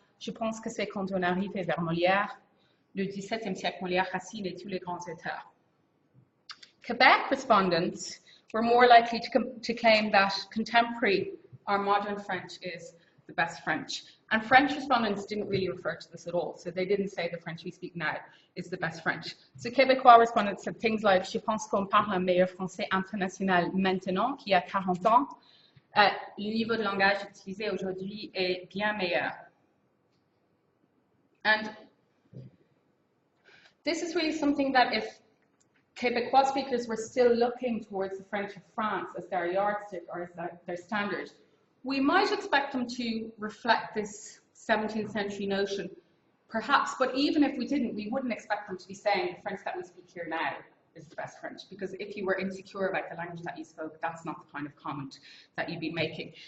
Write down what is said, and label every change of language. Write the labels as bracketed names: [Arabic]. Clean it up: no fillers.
[French] Je pense que c'est quand on arrive vers Molière, le 17e siècle, Molière, Racine et tous les grands états. [English] Quebec respondents were more likely to claim that contemporary or modern French is the best French. And French respondents didn't really refer to this at all. So they didn't say the French we speak now is the best French. So Québécois respondents said things like, [French] je pense qu'on parle un meilleur français international maintenant qu'il y a 40 ans. Le niveau de langage utilisé aujourd'hui est bien meilleur. [English] And This is really something that if Quebecois speakers were still looking towards the French of France as their yardstick or as their standard, we might expect them to reflect this 17th century notion, perhaps, but even if we didn't, we wouldn't expect them to be saying the French that we speak here now is the best French, because if you were insecure about the language that you spoke, that's not the kind of comment that you'd be making.